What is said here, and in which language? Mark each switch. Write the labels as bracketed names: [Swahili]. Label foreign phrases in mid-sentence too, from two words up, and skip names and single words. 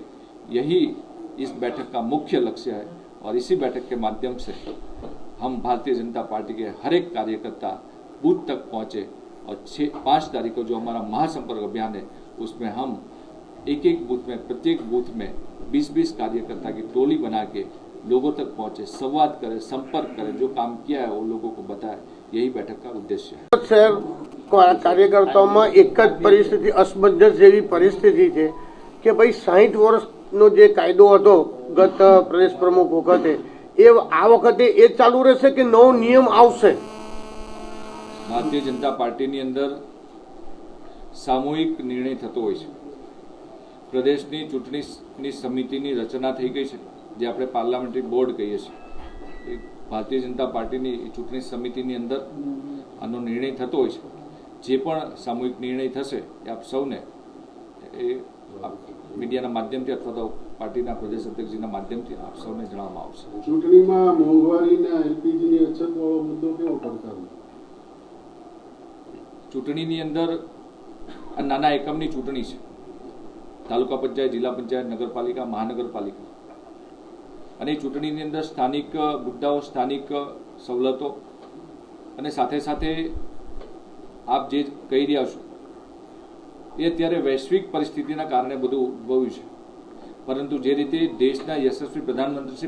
[Hindi] यही इस बैठक का मुख्य लक्ष्य है और इसी बैठक के माध्यम से हम भारतीय जनता पार्टी के हर एक कार्यकर्ता बूथ तक पहुंचे और 5 तारीख को जो हमारा महासंपर्क अभियान है, उसमें हम एक बूथ में, प्रत्येक बूथ में 20-20 कार्यकर्ता की टोली बना के लोगों तक पहुंचे, संवाद करें, संपर्क करें, जो काम किया है वो लोगों को बताएं। यही बैठक का उद्देश्य है। [Gujarati] શહર કાર્યકર્તાઓં એક જ પરિસ્થિતિ, અસમંજસ જેવી પરિસ્થિતિ હૈ કિ ભાઈ 60 વર્ષનો જે કાયદો હતો ગત પ્રદેશ પ્રમુખ વખતે એ આ વખતે એ ચાલૂ રહેશે કે नવો નિયમ આવશે? ભારતીય જનતા પાર્ટીની અંદર સામૂહિક નિર્ણય થતો હોય છે। પ્રદેશની ચૂંટણી સમિતિની રચના થઈ ગઈ છે, જે આપણે [English] parliamentary board [Gujarati] કહીએ છીએ। ભારતીય જનતા પાર્ટીની ચૂંટણી સમિતિની અંદર આનો નિર્ણય થતો હોય છે। જે પણ સામૂહિક નિર્ણય થશે એ આપ સૌને મીડિયાના માધ્યમથી અથવા તો પાર્ટીના પ્રદેશ અધ્યક્ષજીના માધ્યમથી આપ સૌને જણાવવામાં આવશે। ચૂંટણીમાં મોંઘવારીના એલપીજીની અછતવાળો મુદ્દો કેવો પડકારો? ચૂંટણીની અંદર નાના એકમની ચૂંટણી છે। તાલુકા પંચાયત, જિલા પંચાયત, નગરપાલિકા, મહાનગરપાલિકા અને ચૂંટણીની અંદર સ્થાનિક મુદ્દાઓ, સ્થાનિક સવલતો અને સાથે સાથે આપ જે કહી રહ્યા છો એ અત્યારે વૈશ્વિક પરિસ્થિતિના કારણે બધું ઉદ્ભવ્યું છે, પરંતુ જે રીતે દેશના યશસ્વી પ્રધાનમંત્રી શ્રી